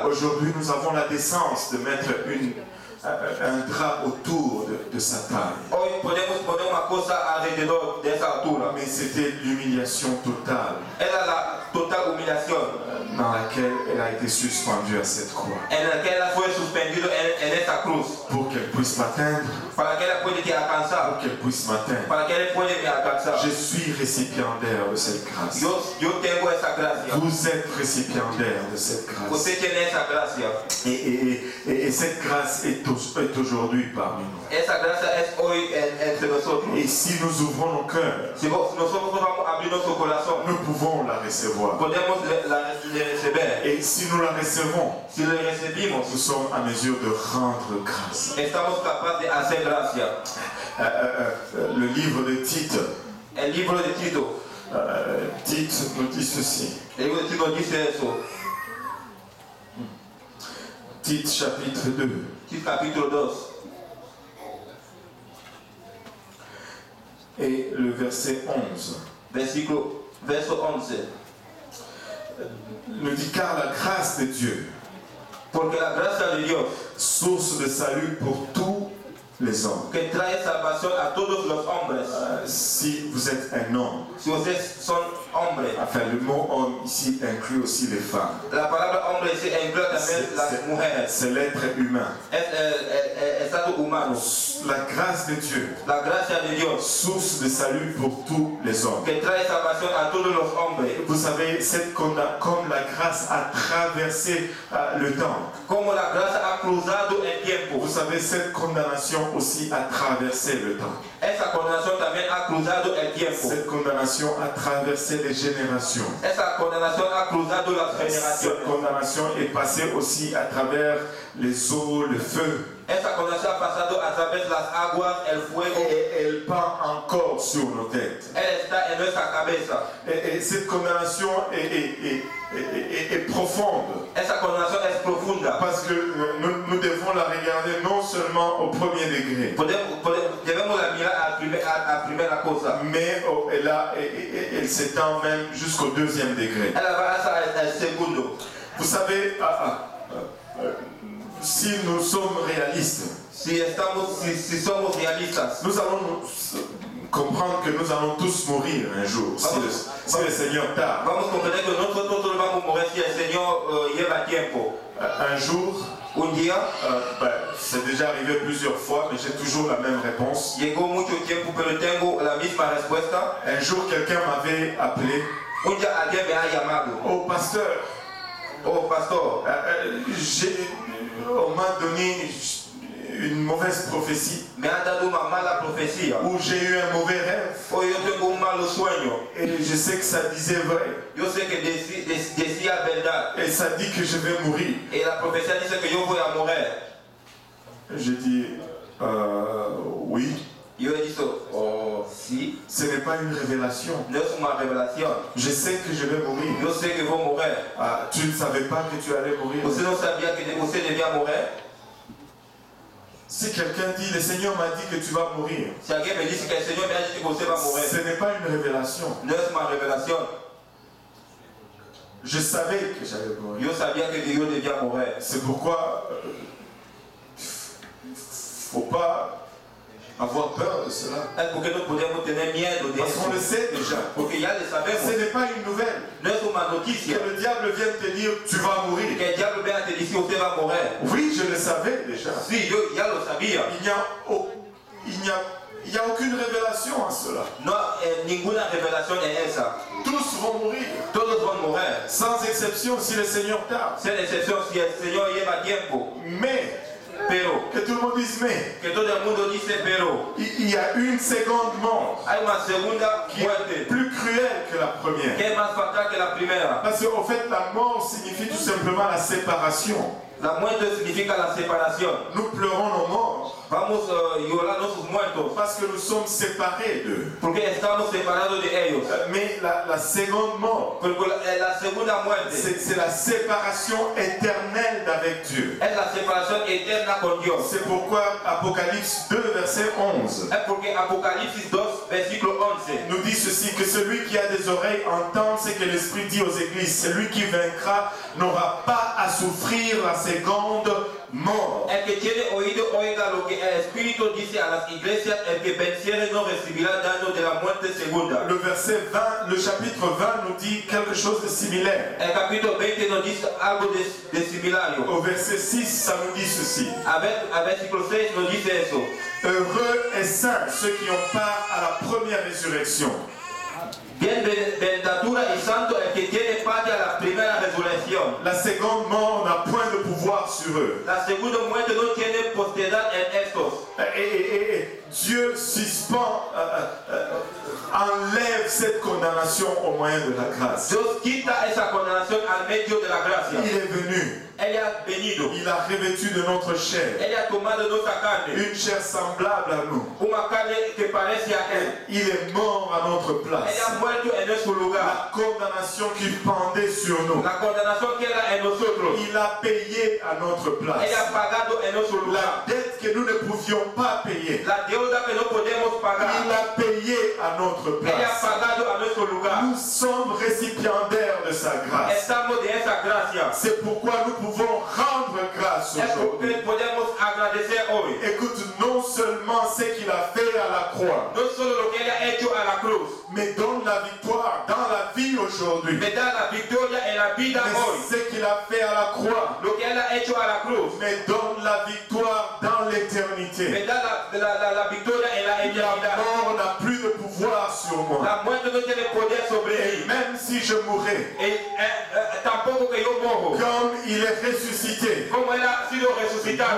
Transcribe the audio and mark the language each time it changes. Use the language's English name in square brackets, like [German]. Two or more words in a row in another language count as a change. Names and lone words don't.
[French] Aujourd'hui, nous avons la décence de mettre un drap autour de sa taille. [Portuguese] Hoje podemos poner uma coisa ao redor dessa altura. [French] Mais c'était l'humiliation totale. [Portuguese] Era a total humilhação. [French] Dans laquelle elle a été suspendue à cette croix. [Portuguese] En la que ela foi suspendida nessa cruz. [French] Pour qu'elle puisse m'atteindre. [Portuguese] Para que ela pode te alcançar. [French] Pour qu'elle puisse m'atteindre. [Portuguese] Para que ela pode me alcançar. [French] Je suis récipiendaire de cette grâce. [Portuguese] Eu tenho essa graça. [French] Vous êtes récipiendaire de cette grâce. [Portuguese] Você tem essa graça. [French] Et cette grâce est aujourd'hui parmi nous. [Portuguese] Essa graça é hoje entre nós. [French] Et si nous ouvrons nos cœurs, [Portuguese] Se nós vamos abrir nosso coração, [French] nous pouvons la recevoir. [Portuguese] podemos receber. [French] Et si nous la recevons, [Portuguese] Se le recebemos, [French] nous sommes à mesure de rendre grâce. [Portuguese] estamos capazes de fazer graça. [French] Le livre de Tite, [Portuguese] O livro de Tito, [French] Tite nous dit ceci. [Portuguese] o livro de Tito diz isso. [French] Tite chapitre 2. [Portuguese] Tito capítulo 2. [French] Et le verset 11 [Portuguese] Verso 11. [French] nous dit car la grâce de Dieu, [Portuguese] Porque a graça de Deus, [French] source de salut pour tous les hommes. [Portuguese] que trae salvação a todos os homens. [French] Si vous êtes un homme, [Portuguese] Se vocês são homens, [French] enfin le mot homme ici inclut aussi les femmes. [Portuguese] a palavra homem se inclui também as mulheres. [French] C'est l'être humain. [Portuguese] É estado humano. [French] La grâce de Dieu, [Portuguese] A graça de Deus, [French] source de salut pour tous les hommes. [Portuguese] que trae salvação a todos os homens. [French] Vous savez, comme la grâce a traversé le temps, [Portuguese] Como a graça ha cruzado em tempo. [French] vous savez, cette condamnation aussi a traversé le temps. [Portuguese] Essa condenação também ha cruzado em tempo. [French] Cette condamnation a traversé les générations. [Portuguese] Essa condenação ha cruzado as [French] Cette [Portuguese] gerações. [French] condamnation est passée aussi à travers les eaux, le feu. [Portuguese] Essa condenação ha passado através das águas, o fogo. [French] Et elle pend encore sur nos têtes. [Portuguese] Ela está em nossa cabeça. [French] Et cette condamnation est profonde. [Portuguese] Essa condenação é profunda. [French] Parce que nous devons la regarder non seulement au premier degré, [Portuguese] Devemos mirar a primeira coisa. [French] mais elle s'étend même jusqu'au deuxième degré. [Portuguese] Ela vai ao segundo. [French] Vous savez, si nous sommes réalistes, [Portuguese] Se somos realistas, [French] nous allons comprendre que nous allons tous mourir un jour, si le Seigneur tarde. [Portuguese] vamos compreender que nós todos vamos morrer se o Senhor lleva tempo. [French] Un jour, [Portuguese] Dia, [French] c'est déjà arrivé plusieurs fois, mais j'ai toujours la même réponse. [Portuguese] chegou muito tempo, pero tenho a mesma resposta. [French] Un jour, quelqu'un m'avait appelé, [Portuguese] Dia alguém me ha chamado. [French] oh pasteur, [Portuguese] Oh, pastor, [French] on m'a donné une mauvaise prophétie, [Portuguese] me ha dado uma mala profecia. [French] où j'ai eu un mauvais rêve, [Portuguese] Ou eu tenho malo sonho. [French] et je sais que ça disait vrai, [Portuguese] Eu sei que descia a verdade. [French] et ça dit que je vais mourir. [Portuguese] E a profecia diz que eu vou morrer. [French] J'ai dit, oui, [Portuguese] E eu disse, oh, sim, [French] ce n'est pas une révélation. [Portuguese] não é uma revelação. [French] Je sais que je vais mourir. [Portuguese] Eu sei que vou morrer. [French] Ah, tu ne savais pas que tu allais mourir. [Portuguese] Você não sabia que você devia morrer? [French] Si quelqu'un dit, le Seigneur m'a dit que tu vas mourir, [Portuguese] Se alguém me disse que o Senhor me ha dito que você vai morrer, [French] ce n'est pas une révélation. [Portuguese] não é uma revelação. [French] Je savais que j'allais mourir. [Portuguese] Eu sabia que eu devia morrer. [French] C'est pourquoi faut pas avoir peur de cela. [Portuguese] É porque não podemos ter medo [French] Parce qu'on le [Portuguese] disso. [French] sait déjà. [Portuguese] Porque já le [French] Ce [Portuguese] sabemos. [French] n'est pas une nouvelle. [Portuguese] Não é uma notícia. [French] Que le diable vienne te dire, tu vas [Portuguese] Que [French] mourir. [Portuguese] o diabo venha te dizer que você vai morrer. [French] Oui, je le savais déjà. [Portuguese] Sim, eu já lo sabia. [French] Il n'y a aucune révélation à cela. [Portuguese] Não, nenhuma revelação é essa. [French] Tous vont mourir. [Portuguese] Todos vão morrer. [French] Sans exception si le Seigneur tarde. [Portuguese] Sem exceção, se o Senhor leva tempo. [French] Mais [Spanish] pero. [French] Que tout le monde dise mais. [Spanish] Que todo el mundo dice pero. [French] Il y a une seconde mort [Spanish] Hay una segunda [French] qui est [Spanish] muerte [French] plus cruelle que la première. [Spanish] que es más fatal que la primera. [French] Parce qu'en fait, la mort signifie tout simplement la séparation. [Spanish] La muerte significa la separación. [French] Nous pleurons nos morts [Spanish] Vamos llorando sus muertos [French] parce que nous sommes séparés d'eux. [Spanish] porque estamos separados de ellos. [French] Mais la seconde mort, [Spanish] Porque la segunda muerte [French] c'est la séparation éternelle d'avec Dieu. [Spanish] es la separación eterna con Dios. [French] C'est pourquoi Apocalypse 2, verset 11, [Spanish] Es porque Apocalipsis 2, versículo 11, [French] nous dit ceci, que celui qui a des oreilles entende ce que l'Esprit dit aux églises. Celui qui vaincra n'aura pas à souffrir la seconde mort. [Spanish] el que tiene oído oiga lo que el Espíritu dice a las iglesias, el que venciere no recibirá daño de la muerte segunda. [French] Le verset 20, le chapitre 20 nous dit quelque chose de similaire. [Spanish] El capítulo 20 nos dice algo de similario. [French] Au verset 6, ça nous dit ceci. [Spanish] A versículo 6 nos dice eso. [French] Heureux et saints ceux qui ont part à la première résurrection. [Spanish] Bienaventura y santo el que tiene parte a la primera resurrección. [French] La seconde mort n'a point de pouvoir sur eux. [Spanish] La segunda muerte no tiene potestad en estos. [French] Et Dieu suspend, enlève cette condamnation au moyen de la grâce. [Spanish] Dios quita esa condenación al medio de la gracia. [French] Il est venu. [Spanish] Él ha venido. [French] Il a revêtu de notre chair. [Spanish] Él ha tomado nuestra carne. [French] Une chair semblable à nous. [Spanish] Una carne que parece a él. [French] Il est mort à notre place. [Spanish] Él ha muerto en nuestro lugar. [French] La condamnation qui pendait sur nous. [Spanish] La condenación que era en nosotros. [French] Il a payé à notre place. [Spanish] Él ha pagado en nuestro lugar. [French] La dette que nous ne pouvions pas payer. [Spanish] La deuda que no podemos pagar. [French] Il a payé à notre [Spanish] Él ha [French] place. [Spanish] pagado a nuestro lugar. [French] Nous sommes récipiendaires de sa grâce. [Spanish] Estamos de esa gracia. [French] C'est pourquoi nous pouvons rendre grâce [Spanish] Es [French] aujourd'hui. [Spanish] porque podemos agradecer hoy. [French] Écoute, non seulement ce qu'il a fait à la croix, [Spanish] No solo lo que él ha hecho a la cruz, [French] mais donne la victoire dans la vie aujourd'hui. [Spanish] me da la victoria en la vida hoy. [French] Mais ce qu'il a fait à la croix, [Spanish] Lo que él ha hecho a la cruz, [French] mais donne la victoire dans l'éternité. [Spanish] me da la victoria en la [French] La [Spanish] eternidad. [French] mort n'a plus de pouvoir sur moi. [Spanish] La muerte no tiene poder sobre [French] Et [Spanish] mí. [French] même si je mourrais, [Spanish] Tampoco que yo morro. [French] comme il est ressuscité, [Spanish] Como él ha sido resucitado,